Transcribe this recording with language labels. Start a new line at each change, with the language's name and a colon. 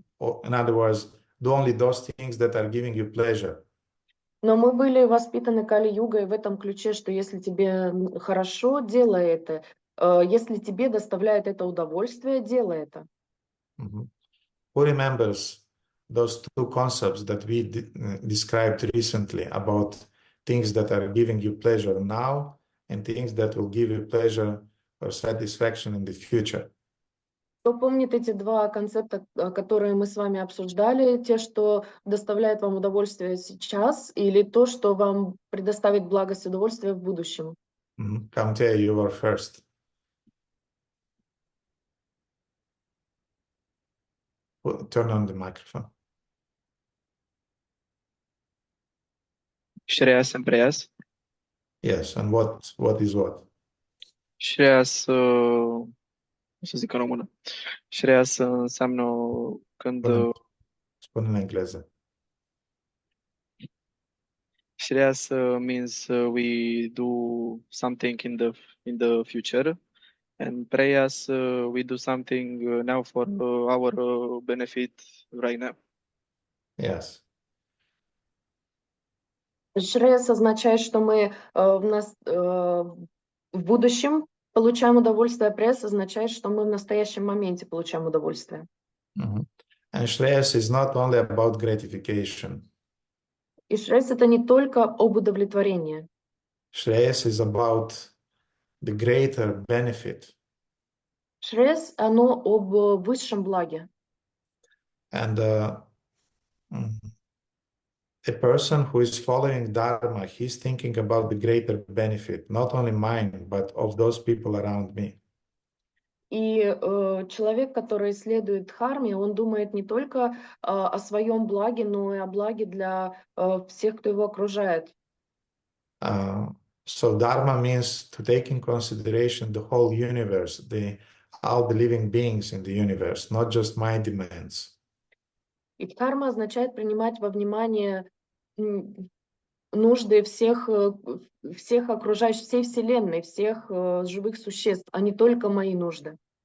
English: Or, in other words, do only those things that are giving you pleasure.
Russian: Но мы были воспитаны Кали-югой в этом ключе, что если тебе хорошо, делай это. Если тебе доставляет это удовольствие, делай это. Mm-hmm.
English: Who remembers those two concepts that we described recently about things that are giving you pleasure now and things that will give you pleasure or satisfaction in the future?
Russian: Кто помнит эти два концепта, которые мы с вами обсуждали, те, что доставляет вам удовольствие сейчас, или то, что вам предоставит благость и удовольствие в будущем?
English: Mm-hmm. Kamte, you were first. Turn on the microphone. Shreyas and Prayas. Yes, and what is what?
Romanian: Shreyas, o să zic în română. Shreyas înseamnă când... Spune în engleză.
English: Shreyas means we do something in the future, and Prayas we do something now for our benefit right now. Yes.
Russian: Шрейс означает, что мы в будущем получаем удовольствие, пресс означает, что мы в настоящем моменте получаем удовольствие. Mm-hmm.
English: And Shreyas is not only about gratification.
Russian: И шрейс — это не только об удовлетворении.
English: Shreyas is about the greater benefit.
Russian: Шрейс — оно об высшем благе.
English: And a person who is following Dharma, he's thinking about the greater benefit, not only mine, but of those people around me.
Russian: И человек, который следует дхарме, он думает не только о своем благе, но и о благе для всех, кто его окружает.
English: So Dharma means to take in consideration the whole universe, all the living beings in the universe, not just my demands.
Russian: И дхарма означает принимать во внимание нужды всех окружающих, всей Вселенной, всех живых существ, а не только мои нужды.